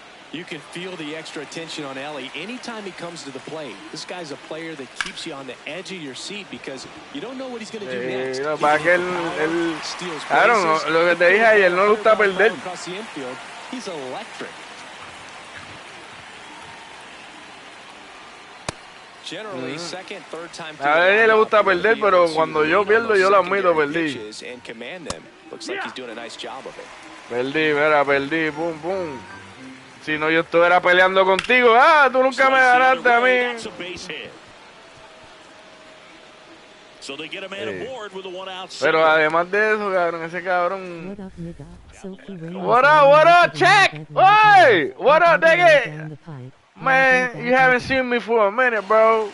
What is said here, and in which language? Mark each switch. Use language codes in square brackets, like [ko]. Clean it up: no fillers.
[en] You can feel the extra attention on Ellie anytime he comes to the plate. This guy's a player that keeps you on the edge of your seat because you don't know what he's going to do next. [es] Para que claro, lo que te dije ayer, no le gusta perder. [en] He's electric. Generally, second, third time [es] a él le gusta perder, pero cuando yo pierdo, yo lo admito, perdí. [en] Looks like he's doing a nice job of it. [es] Perdí, pum, pum. Si no, yo estuviera peleando contigo. Tú nunca me ganaste a mí. Pero además de eso, cabrón, ese cabrón. [en] What up, check? Hey, what up, nigga? Man, you haven't seen me for a minute, bro.